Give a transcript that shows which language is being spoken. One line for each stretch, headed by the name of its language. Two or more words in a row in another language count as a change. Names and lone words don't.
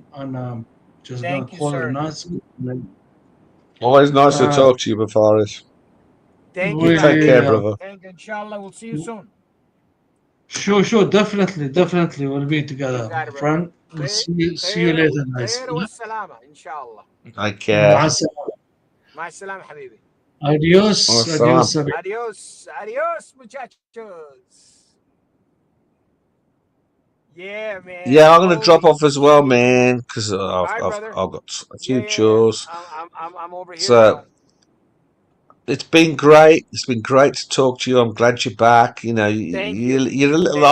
English: And just gonna Thank you, call it a sir. night. always nice to Uh, talk to you, Bafaris. Thank you, You my take care, really, Habibi. brother. And inshallah, we'll see you soon. sure, definitely, we'll be You together, got my it, brother. friend. We'll see you later, guys.
Arabic: خير والسلامة إن شاء الله.
English: Take care.
Arabic: مع السلامة. مع السلامة حبيبي.
English: Adios, Wassalam. adios.
Spanish: Adios, muchachos.
English: Yeah, man. Yeah, I'm gonna drop Holy off as well, shit. man, because All right, brother. I've got a Yeah, few chores. I'm over here So now. it's been great. It's been great to talk to you. I'm glad you're back. You know, Thank you. you're a little